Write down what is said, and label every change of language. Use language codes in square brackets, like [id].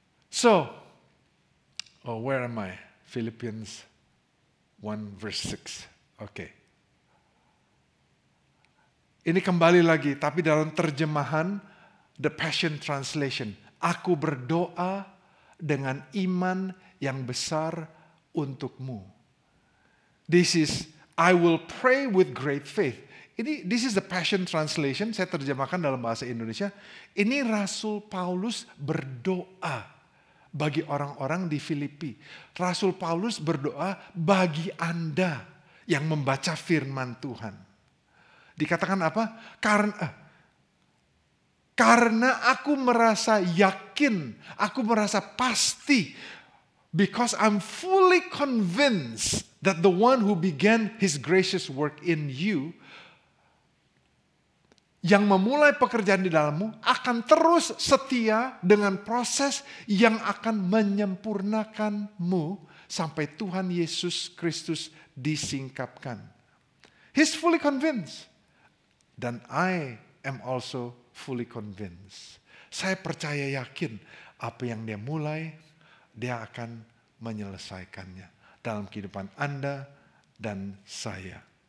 [en] So, where am I? Philippians 1 verse 6. Oke. [id] Ini kembali lagi, tapi dalam terjemahan The Passion Translation. Aku berdoa dengan iman yang besar untukmu. [en] This is, I will pray with great faith. This is the Passion Translation, [id] saya terjemahkan dalam bahasa Indonesia. Ini Rasul Paulus berdoa bagi orang-orang di Filipi. Rasul Paulus berdoa bagi Anda yang membaca firman Tuhan. Dikatakan apa? Karena aku merasa yakin, aku merasa pasti, [en] because I'm fully convinced that the one who began his gracious work in you, [id] yang memulai pekerjaan di dalammu, akan terus setia dengan proses yang akan menyempurnakanmu sampai Tuhan Yesus Kristus disingkapkan. [en] He's fully convinced. Dan I am also fully convinced. [id] Saya percaya yakin apa yang dia mulai, dia akan menyelesaikannya dalam kehidupan Anda dan saya.